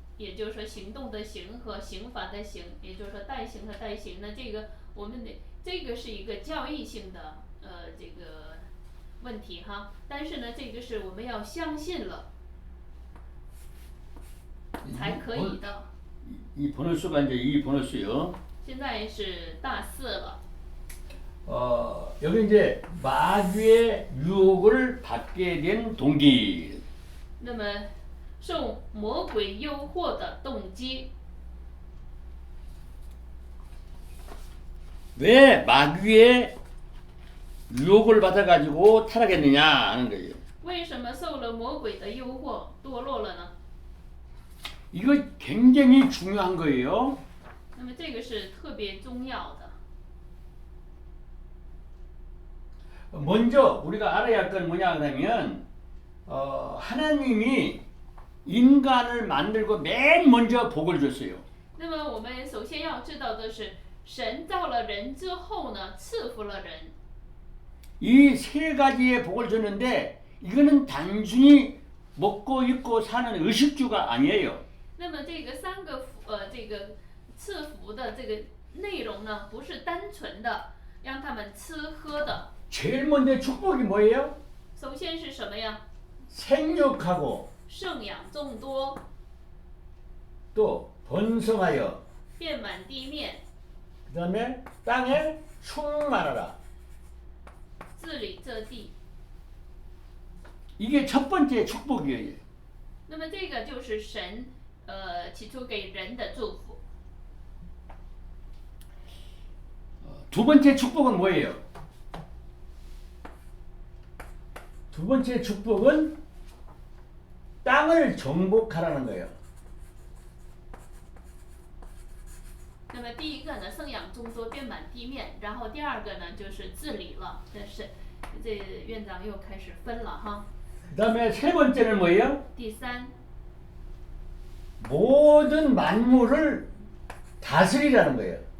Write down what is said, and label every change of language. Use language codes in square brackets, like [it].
[zh] 也就是说行动的行和刑罚的刑，也就是说代行和代行呢，这个我们得这个是一个教义性的这个问题哈，但是呢，这个是我们要相信了才可以的。 [ko] 이 번호수가 이제 이 번호수요. [zh] 现在是大4了， [ko] 여기 이제 마귀의 유혹을 받게 된 동기. [zh] 那么受魔鬼诱惑的动机， [ko] 왜 마귀의 유혹을 받아가지고 타락했느냐 하는 거예요. [zh] 为什么受了魔鬼的诱惑堕落了呢？ [ko] 이거 굉장히 중요한 거예요. [zh] 那么这个是特别重要的。 [ko] 먼저 우리가 알아야 할 건 뭐냐 그러면 하나님이 인간을 만들고 맨 먼저 복을 줬어요. [zh] 那么我们首先要知道的是，神造了人之后呢，赐福了人。 [ko] 이 세 가지의 복을 줬는데 이거는 단순히 먹고 입고 사는 의식주가 아니에요. [zh] 那么这个3个这个赐福的这个内容呢，不是单纯的让他们吃喝的。 [ko] 제일 먼저 축복이 뭐예요? [zh] 首先是什么呀？ [ko] 생육하고 [zh] 圣养众多， [ko] 또 번성하여 [zh] 遍满地面， [ko] 그 다음에 땅에 충만하라. [zh] 治理这地。 [ko] 이게 첫 번째 축복이에요. [zh] 那么这个就是神起初给人的祝福。 [ko] 두 번째 축복은 뭐예요? 두 번째 축복은 땅을 정복하라는 거예요. [zh] 那么第一个呢，生养众多，遍满地面，然后第二个呢就是治理了。这院长又开始分了哈。 [ko] 그 다음에 세 번째는 뭐예요? [zh] 第3， [ko] 모든 만물을 다스리라는 거예요.